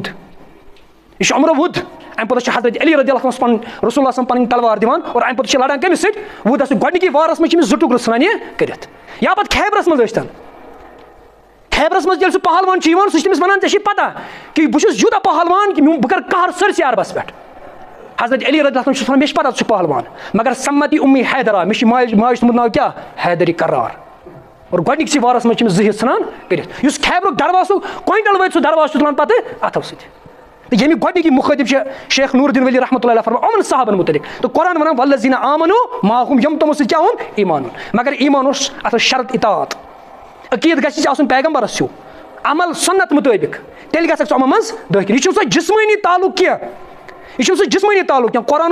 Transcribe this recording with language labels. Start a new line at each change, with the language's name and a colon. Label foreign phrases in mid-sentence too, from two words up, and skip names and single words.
Kashmiri: یہِ چھُ عمرو وُد اَمہِ پوٚتُس چھِ حضرت علی
Arabic: رضی اللہ عنہ
Kashmiri: پنُن رسول اللہ پنٕنۍ تلوار دِوان اور اَمہِ پوٚتُس چھِ لڑان کٔمِس سۭتۍ وُدس سۭتۍ گۄڈنِکی وارس منٛز چھِ أمِس 2 ٹُکرٕ ژھٕنان یہِ کٔرِتھ یا پتہٕ خیبرس منٛز ٲسۍتن خیبرس منٛز ییٚلہِ سُہ پہلوان چھُ یِوان سُہ چھُ تٔمِس ونان ژےٚ چھِ پتہ کہِ بہٕ چھُس یوٗتاہ پہلوان کہِ بہٕ کرٕ قہر سٲرسٕے عربس پٮ۪ٹھ حضرت علی
Arabic: رضی اللہ عنہ
Kashmiri: چھُس ونان مےٚ چھِ پتہ ژٕ چھُکھ پہلوان مگر
Arabic: سمتی امی حیدرا
Kashmiri: مےٚ چھُ ماجہِ تھوٚمُت ناو کیٛاہ حیدری کرار اور گۄڈنِکسٕے وارس منٛز چھِ أمِس 2 حِصہٕ ژھٕنان کٔرِتھ یُس خیبرُک دروازُک کویِنٹل وٲتۍ سُہ دروازٕ چھُ تُلان پتہٕ اتھو سۭتۍ تہٕ ییٚمیُک گۄڈنِکی مُخٲطِب چھِ شیخ نور الدین ولی رحمۃ اللہ فرمان یِمن صحابن متعلق تہٕ قرآن ونان
Arabic: والذین آمنوا معہم
Kashmiri: یِم تِمو سۭتۍ کیٛاہ اوٚن ایمان اوٚن مگر ایمان اوس اتھ ٲس شرط اطاعت عقیٖدٕ گژھِ آسُن پیغمبرس ہیوٗ عمل سنت مطٲبق تیٚلہِ گژھکھ ژٕ یِمن منٛز دٲخل یہِ چھُنہٕ سُہ جسمٲنی تعلق کینٛہہ یہِ چھُنہٕ سُہ جسمٲنی تعلق کینٛہہ قرآن